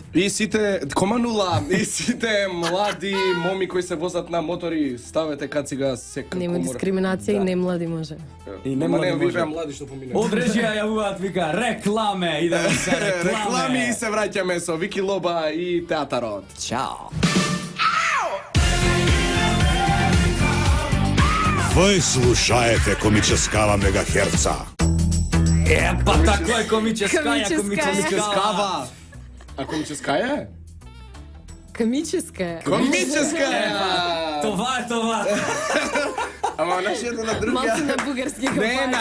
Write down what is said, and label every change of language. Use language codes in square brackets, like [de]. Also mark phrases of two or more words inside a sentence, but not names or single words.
[mk] И сите команула, и сите млади моми кои се возат на мотори, ставете кацига сека. Нема дискриминација и не млади може. И не Ама млади не, вие може. млади што поминат. Од режија јавуваат вика рекламе, идеме се рекламе. Реклами и се враќаме со Вики Лоба и театарот. Чао. [ru] Вы слушаете комического мегахерца. [mk] Па тако е комическаја, комическава. Кава. А комическая? Камическа. Комическая! [bg] Това е това. [mk] Ама нашиот на другија. Малку на бугарски го Не на